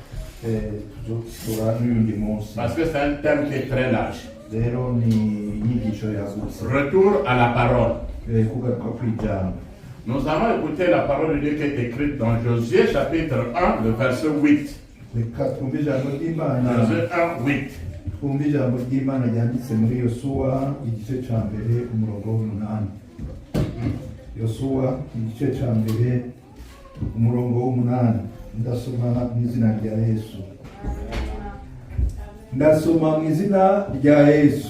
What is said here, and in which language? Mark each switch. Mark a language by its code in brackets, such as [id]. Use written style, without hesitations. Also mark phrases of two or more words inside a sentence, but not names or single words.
[fr] Parce que c'est un thème qui est très large. Retour à la parole. Nous allons écouter la parole de Dieu qui est écrite dans Josué chapitre 1, le verset 8. Josué 1, 8. [rw] twumve ijambo ry'Imana ryanditse muri Yosuwa igice cya mbere umurongo w'umunani. Yosuwa igice cya mbere umurongo w'umunani. Ndasoma mu izina rya Yesu. Ndasoma mu izina rya Yesu.